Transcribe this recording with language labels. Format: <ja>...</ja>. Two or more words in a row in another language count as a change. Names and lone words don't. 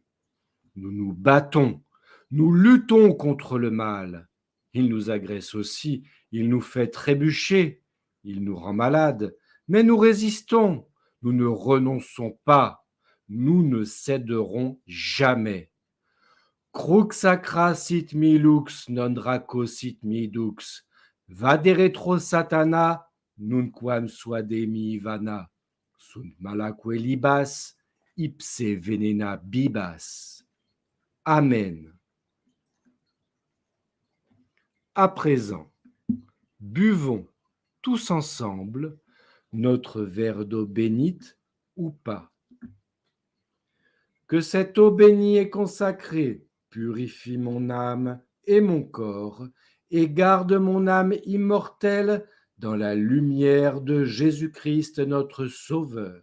<fr>Nous nous battons. Nous luttons contre le mal. Il nous agresse aussi, il nous fait trébucher, Il nous rend malades, mais nous résistons. Nous ne renonçons pas. Nous ne céderons jamais.</fr> <la>Crux sacra sit mi lux, non draco sit mi dux. Vade retro satana, nunquam suademi vana. Sunt malaque libas, ipse venena bibas. Amen.</la> <fr>À présent, buvons tous ensemble notre verre d'eau bénite ou pas. Que cette eau bénie et consacrée purifie mon âme et mon corps et garde mon âme immortelle dans la lumière de Jésus-Christ notre Sauveur.</fr>